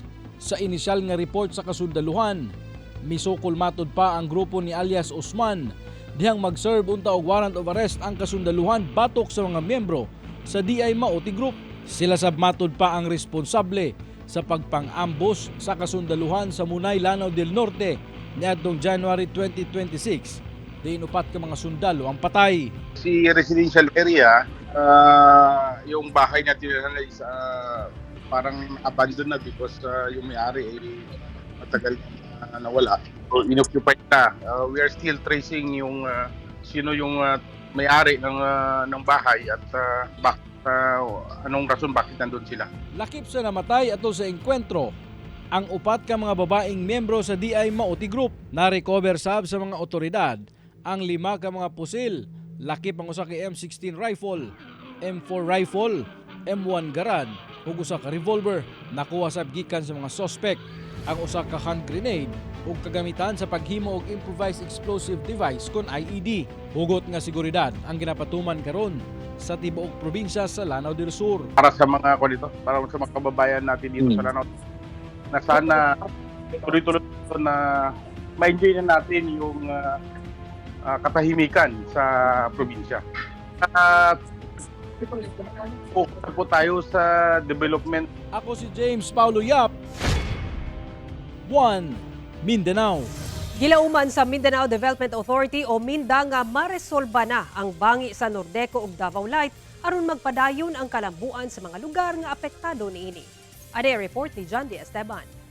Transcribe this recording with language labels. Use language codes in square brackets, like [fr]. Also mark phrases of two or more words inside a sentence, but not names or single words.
[ceb] Sa inisyal nga report sa kasundaluhan, misukol matod pa ang grupo ni alias Usman dihang mag-serve unta og [en] warrant of arrest [ceb] ang kasundaluhan batok sa mga miyembro sa DI Mauti Group. Sila sab matod pa ang responsable sa pagpang-ambush sa kasundaluhan sa Munay, Lanao del Norte niadtong January 2026. Diin upat ka mga sundalo ang patay. [tl] Si [en] residential area, [tl] yung bahay na tirahan is parang abandoned na because yung may-ari ay matagal na nawala. So inoccupied na. [en] We are still tracing [tl] yung sino yung may-ari ng bahay at anong rason bakit nandun sila. [ceb] Lakip sa namatay ato sa engkwentro ang upat ka mga babaeng miyembro sa DI Mauti Group. Na-recover sab sa mga otoridad ang 5 ka mga pusil. Lakip ang usa ka M16 rifle, M4 rifle, M1 Garand ug usa ka revolver. Nakuha sab gikan sa mga suspect ang usa ka [en] hand grenade [ceb] ug kagamitan sa paghimo og [en] improvised explosive device [ceb] kon IED. Hugot nga seguridad ang ginapatuman karon sa tibuok probinsya sa Lanao del Sur. [tl] Para sa mga para sa mga kababayan natin dito sa Lanao, na sana tuloy-tuloy na ma-enjoy na natin yung katahimikan sa probinsya. Focus po tayo sa development. [ceb] Ako si James Paulo Yap, 1 Mindanao. Gilauman sa Mindanao Development Authority o MINDA nga maresolba na ang bangi sa Nordeco ug Davao Light aron magpadayon ang kalambuan sa mga lugar nga apektado niini. Ade report ni John D. Esteban.